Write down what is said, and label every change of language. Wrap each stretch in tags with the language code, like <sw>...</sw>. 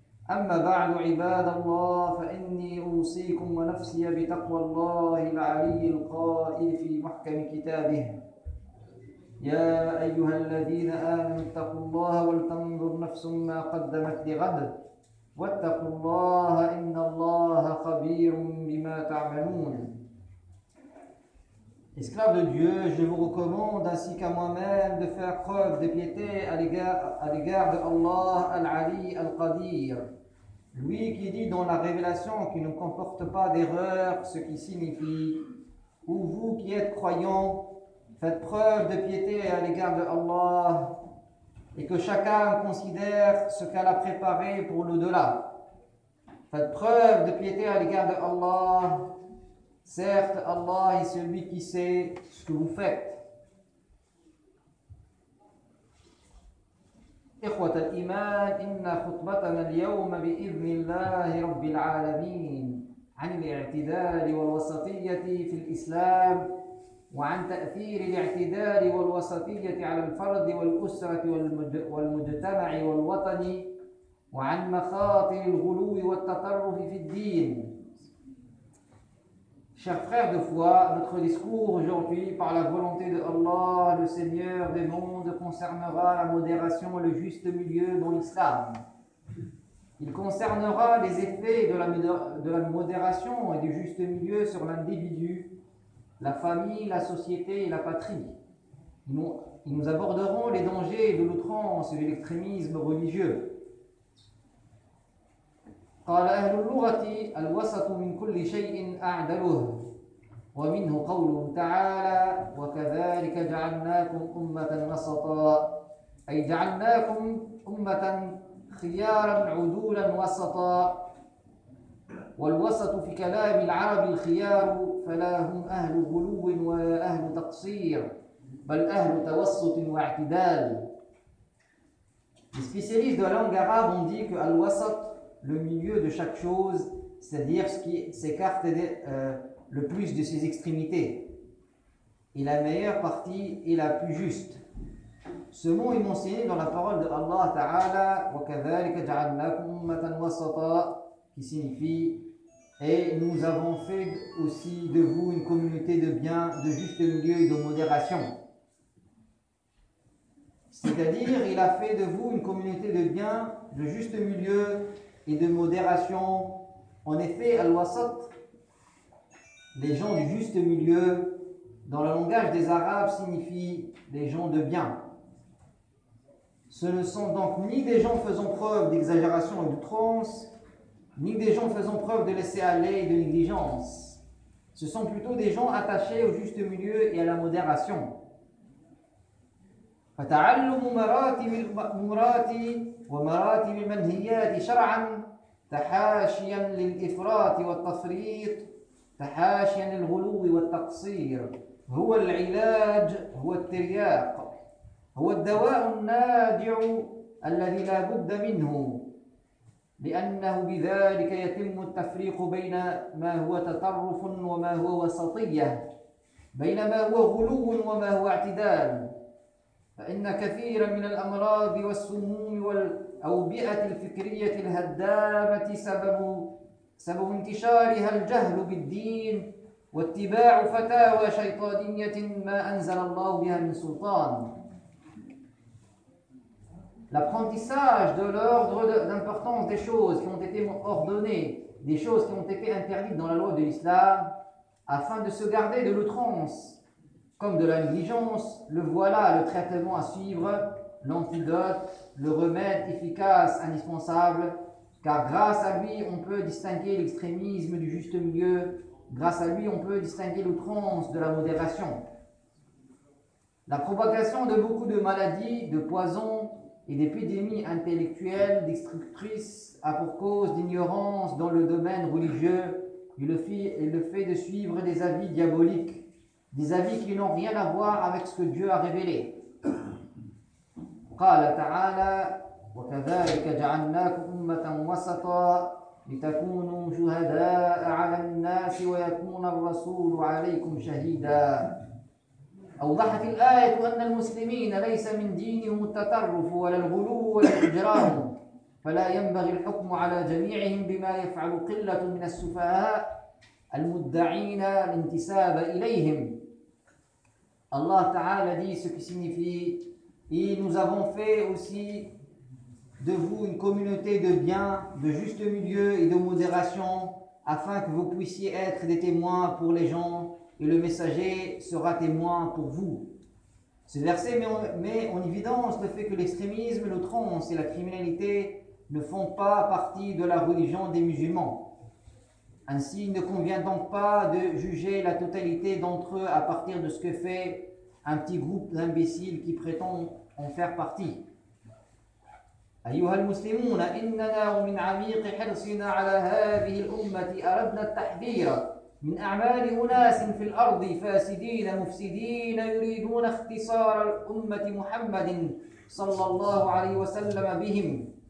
<ar>أما بعد عباد الله، فإني أوصيكم ونفسي بتقوى الله العلي القائل في محكم كتابه: يا أيها الذين آمنوا اتقوا الله ولتنظر نفس ما قدمت لغد واتقوا الله إن الله خبير بما تعملون.</ar> <fr>Esclaves de Dieu, je vous recommande ainsi qu'à moi-même de faire preuve de piété à l'égard de Allah Al-Ali Al-Qadir, lui qui dit dans la révélation qui ne comporte pas d'erreur, ce qui signifie: ou vous qui êtes croyants, faites preuve de piété à l'égard de Allah et que chacun considère ce qu'elle a préparé pour l'au-delà. Faites preuve de piété à l'égard de Allah. Certes, Allah est celui qui sait ce que vous faites.</fr> <ar>إخوة الإيمان إن خطبتنا اليوم بإذن الله رب العالمين عن الاعتدال والوسطية في الإسلام وعن تأثير الاعتدال والوسطية على الفرد والأسرة والمجتمع والوطن وعن مخاطر الغلو والتطرف في الدين.</ar> <fr>Chers frères de foi, notre discours aujourd'hui, par la volonté de Allah, le Seigneur des mondes, concernera la modération et le juste milieu dans l'islam. Il concernera les effets de la modération et du juste milieu sur l'individu, la famille, la société et la patrie. Nous aborderons les dangers de l'outrance et de l'extrémisme religieux.</fr> <ar>قال أهل اللغة: الوسط من كل شيء أعدله، ومنه قوله تعالى: وكذلك جعلناكم أمة وسطا، أي جعلناكم أمة خيارا عدولا وسطا. والوسط في كلام العرب الخيار، فلا هم أهل غلو ولا أهل تقصير، بل أهل توسط واعتدال.</ar> <fr>Les spécialistes de la langue arabe ont dit que al-wasat, le milieu de chaque chose, c'est-à-dire ce qui s'écarte le plus de ses extrémités, et la meilleure partie est la plus juste. Ce mot est mentionné dans la parole de Allah Ta'ala,</fr> <ar>wa kadhalika ja'alnakum ummatan wasata,</ar> <fr>qui signifie: et nous avons fait aussi de vous une communauté de bien, de juste milieu et de modération. C'est-à-dire, il a fait de vous une communauté de bien, de juste milieu et de modération. En effet, al-wasat, les gens du juste milieu, dans le langage des Arabes, signifie les gens de bien. Ce ne sont donc ni des gens faisant preuve d'exagération et d'outrance, ni des gens faisant preuve de laisser-aller et de négligence. Ce sont plutôt des gens attachés au juste milieu et à la modération.</fr> <ar>فتعلم مراتب المأمورات ومراتب المنهيات شرعا تحاشيا للإفراط والتفريط تحاشيا للغلو والتقصير هو العلاج هو الترياق هو الدواء النادع الذي لا بد منه لأنه بذلك يتم التفريق بين ما هو تطرف وما هو وسطية بين ما هو غلو وما هو اعتدال. فإن كثيرا من الأمراض والسموم والأوبئة الفكرية الهدامة سبب انتشارها الجهل بالدين واتباع فتاوى شيطانية ما أنزل الله بها من سلطان.</ar> <fr>L'apprentissage de l'ordre d'importance des choses qui ont été ordonnées, des choses qui ont été interdites dans la loi de l'islam, afin de se garder de l'outrance, comme de la négligence, le voilà le traitement à suivre, l'antidote, le remède efficace, indispensable, car grâce à lui, on peut distinguer l'extrémisme du juste milieu, grâce à lui, on peut distinguer l'outrance de la modération. La propagation de beaucoup de maladies, de poisons, et d'épidémies intellectuelles destructrices a pour cause d'ignorance dans le domaine religieux et le fait de suivre des avis diaboliques, des avis qui n'ont rien à voir avec ce que Dieu a révélé.</fr> <ar>قال تعالى وكذلك جعلناكم أمة وسطا لتكونوا شهداء على الناس ويكون الرسول عليكم شهيدا. أوضحت الآية أن المسلمين ليس من دينهم التطرف ولا الغلو ولا الإجرام، فلا ينبغي الحكم على جميعهم بما يفعل قلة من السفهاء المدعين الانتساب إليهم. الله تعالى</ar> <fr>dit ce qui signifie: et nous avons fait aussi de vous une communauté de bien, de juste milieu et de modération, afin que vous puissiez être des témoins pour les gens. Et le messager sera témoin pour vous. Ce verset met en évidence le fait que l'extrémisme, l'outrance et la criminalité ne font pas partie de la religion des musulmans. Ainsi, il ne convient donc pas de juger la totalité d'entre eux à partir de ce que fait un petit groupe d'imbéciles qui prétend en faire partie.</fr> <ar>أيها المسلمون إننا ومن عميق حرصنا على هذه الأمة أردنا التحذير من أعمال أناس في الأرض فاسدين مفسدين يريدون اختصار الأمة محمد صلى الله عليه وسلم بهم</ar>